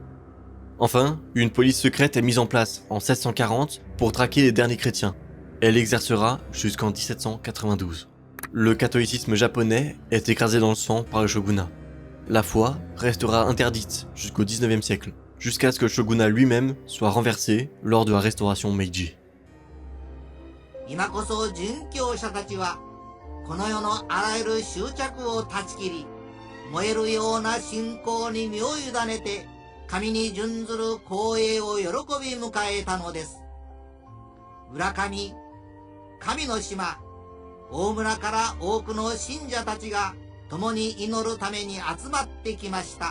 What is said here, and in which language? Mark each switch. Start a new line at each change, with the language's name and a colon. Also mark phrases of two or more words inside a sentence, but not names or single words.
French: Enfin, une police secrète est mise en place en 1640 pour traquer les derniers chrétiens. Elle exercera jusqu'en 1792. Le catholicisme japonais est écrasé dans le sang par le shogunat. La foi restera interdite jusqu'au 19e siècle, jusqu'à ce que le shogunat lui-même soit renversé lors de la restauration Meiji.
Japanese: 今こそ殉教者たちはこの世のあらゆる執着を断ち切り、燃えるような信仰に身を委ねて神に準ずる光栄を喜び迎えたのです。浦上、神の島、大村から多くの信者たちが共に祈るために集まってきました。